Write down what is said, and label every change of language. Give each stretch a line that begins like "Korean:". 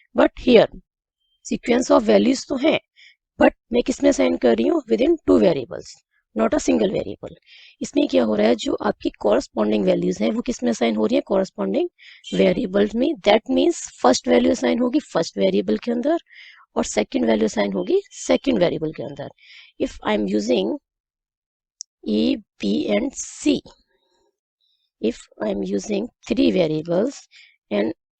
English: But here sequence of values
Hindi: तो है, but मैं किसमें assign कर रही हूँ?
English: Within 2 variables, not a single variable.
Hindi: इसमें क्या हो रहा है? जो आपकी corresponding values हैं वो किसमें assign हो रही है?
English: Corresponding variables में. That means first value assign होगी first variable
Hindi: के अंदर, और
English: second value assign होगी second variable के अंदर. If I am using a, b, and c, if I am using 3 variables and